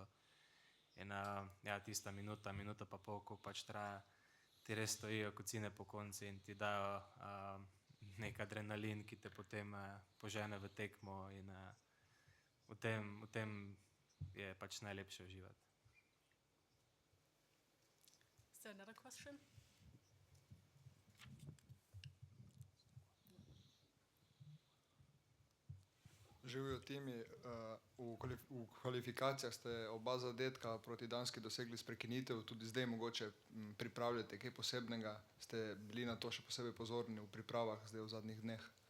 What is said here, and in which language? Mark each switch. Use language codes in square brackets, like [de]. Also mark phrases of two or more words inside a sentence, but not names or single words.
[sl] In ja, tista minuta pa pol, ko pač traja, ti res stojijo kocine po konci in ti dajo nek adrenalin, ki te potem požene v tekmo in v tem je pač najlepše uživati. [en] Is there another question? [sl] Živijo Timi, v kvalifikacijah ste oba zadetka proti Danski dosegli s prekinitev, tudi zdaj mogoče pripravljate kaj posebnega, ste bili na to še posebej pozorni v pripravah zdaj v zadnjih dneh?